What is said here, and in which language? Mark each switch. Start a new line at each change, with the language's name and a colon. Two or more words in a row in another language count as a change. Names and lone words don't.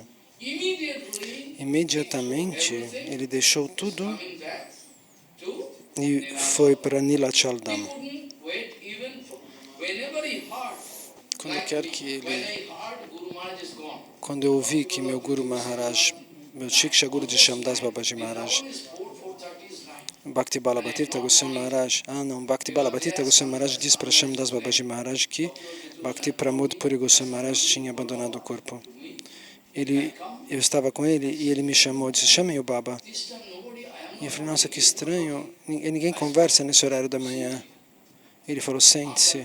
Portuguese: Imediatamente ele deixou tudo e foi para Nilachal Dham. Quando eu ouvi que meu Guru Maharaj, meu Shiksha Guru de Shyamdas Babaji Maharaj, Bhakti Balabhatirtha Goswami Maharaj, Bhakti Balabhatirtha Goswami Maharaj disse para Shyamdas Babaji Maharaj que Bhakti Pramod Puri Goswami Maharaj tinha abandonado o corpo. Eu estava com ele e ele me chamou, disse, chamem o Baba. E eu falei, nossa, que estranho, ninguém conversa nesse horário da manhã. Ele falou, sente-se.